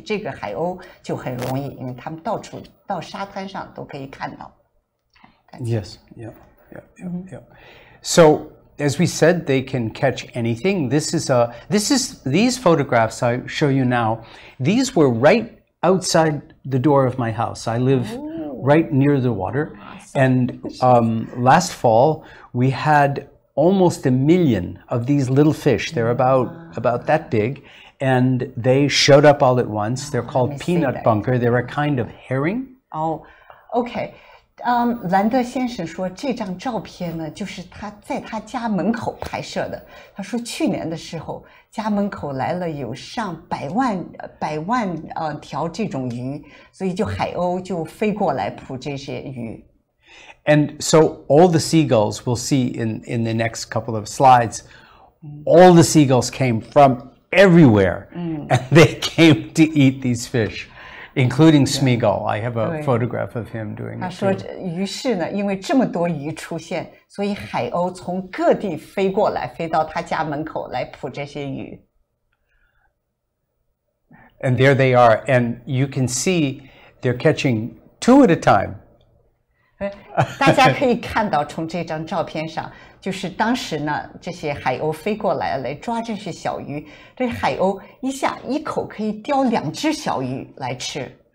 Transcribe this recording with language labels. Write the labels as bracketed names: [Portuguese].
[Chinese] 这个海鸥就很容易，因为他们到处到沙滩上都可以看到。 [English] Yes, yeah. So as we said, they can catch anything. These photographs I show you now. These were right outside the door of my house. I live right near the water, and last fall we had almost 1 million of these little fish. They're about that big. And they showed up all at once. They're called peanut bunker. They're a kind of herring. Oh, okay. [Chinese] 兰德先生说，这张照片呢，就是他在他家门口拍摄的。他说，去年的时候，家门口来了有上百万条这种鱼，所以就海鸥就飞过来捕这些鱼。 [English] And so all the seagulls we'll see in the next couple of slides, all the seagulls came from everywhere, and they came to eat these fish, including Smeagull. I have a photograph of him doing it. [Chinese] 他说，于是呢，因为这么多鱼出现，所以海鸥从各地飞过来，飞到他家门口来捕这些鱼。 [English] And there they are, and you can see they're catching 2 at a time. [Chinese] 大家可以看到，从这张照片上，就是当时呢，这些海鸥飞过来来抓这些小鱼，这海鸥一口可以叼2只小鱼来吃。